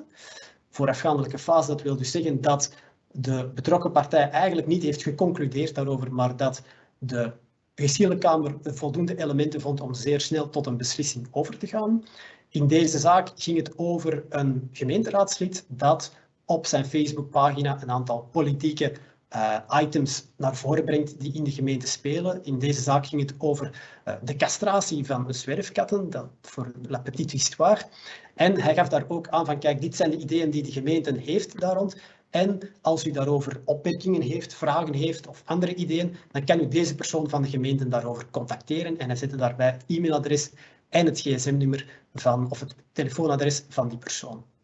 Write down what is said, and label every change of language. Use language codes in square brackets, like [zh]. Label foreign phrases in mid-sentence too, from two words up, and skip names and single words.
[nl] Voorafgaandelijke fase, dat wil dus zeggen dat de betrokken partij eigenlijk niet heeft geconcludeerd daarover, maar dat de geschillenkamer voldoende elementen vond om zeer snel tot een beslissing over te gaan. In deze zaak ging het over een gemeenteraadslid dat op zijn Facebookpagina een aantal politieke items naar voren brengt die in de gemeente spelen. In deze zaak ging het over de castratie van zwerfkatten, dat voor [fr] la petite histoire. [nl] En hij gaf daar ook aan van, kijk, dit zijn de ideeën die de gemeente heeft daar rond. En als u daarover opmerkingen heeft, vragen heeft of andere ideeën, dan kan u deze persoon van de gemeente daarover contacteren. En hij zette daarbij het e-mailadres en het gsm-nummer of het telefoonadres van die persoon.